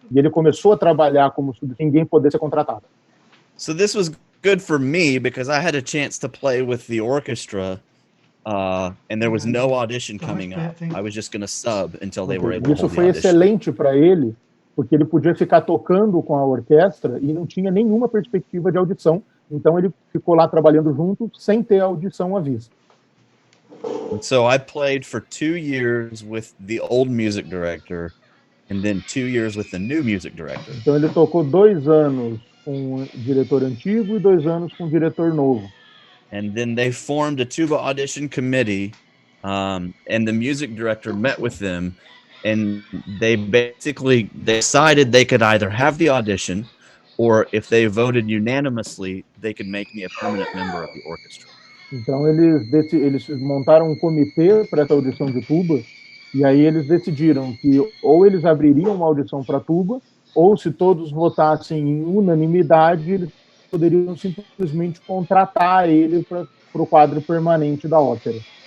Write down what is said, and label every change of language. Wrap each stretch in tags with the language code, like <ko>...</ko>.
<pt>E ele começou a trabalhar como se ninguém pudesse ser contratado.</pt> <en>So this was good for me because I had a chance to play with the orchestra and there was no audition coming up. I was just going to sub until they were able to</en> <pt>Isso</pt> <en>hold the</en> <pt>foi</pt> <en>audition.</en> <pt>excelente para ele, porque ele podia ficar tocando com a orquestra e não tinha nenhuma perspectiva de audição. Então ele ficou lá trabalhando junto sem ter a audição à vista.</pt> <en>And so I played for 2 years with the old music director and then 2 years with the new music director.</en> <pt>Então ele tocou 2 anos com o diretor antigo e 2 anos com o diretor novo.</pt> <en>And then they formed a tuba audition committee, and the music director met with them, and they basically decided they could either have the audition, or if they voted unanimously, they could make me a permanent member of the orchestra.</en> <pt>Então eles montaram um comitê para essa audição de tuba, e aí eles decidiram que ou eles abririam uma audição para tuba, ou se todos votassem em unanimidade, eles poderiam simplesmente contratar ele para o quadro permanente da ópera.</pt>